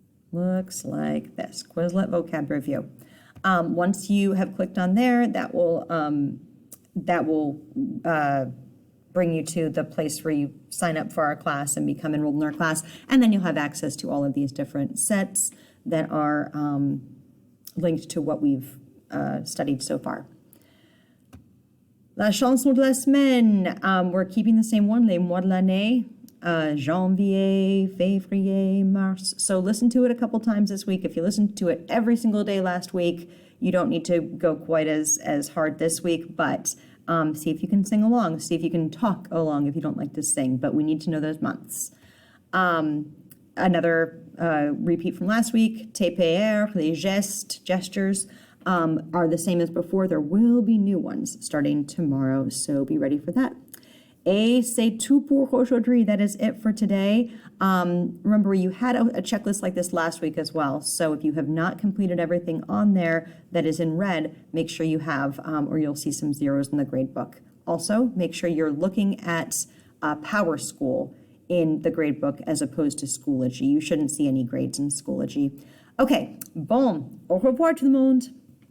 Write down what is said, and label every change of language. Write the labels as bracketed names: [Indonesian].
[English] Looks like this, Quizlet Vocab Review. Once you have clicked on there, that will bring you to the place where you sign up for our class and become enrolled in our class, and then you'll have access to all of these different sets that are linked to what we've studied so far. [French] La chanson de la semaine, [English] we're keeping the same one, [French] les mois de l'année. Janvier, février, mars. [English] So listen to it a couple times this week. If you listened to it every single day last week, you don't need to go quite as hard this week, but see if you can sing along. See if you can talk along if you don't like to sing, but we need to know those months. Another repeat from last week, TPR, les gestes, gestures, are the same as before. There will be new ones starting tomorrow, so be ready for that. [French] Et c'est tout pour aujourd'hui. [English] That is it for today. Remember, you had a checklist like this last week as well. So if you have not completed everything on there that is in red, make sure you have, or you'll see some zeros in the grade book. Also, make sure you're looking at Power School in the grade book as opposed to Schoology. You shouldn't see any grades in Schoology. Okay, [French] bon, au revoir tout le monde.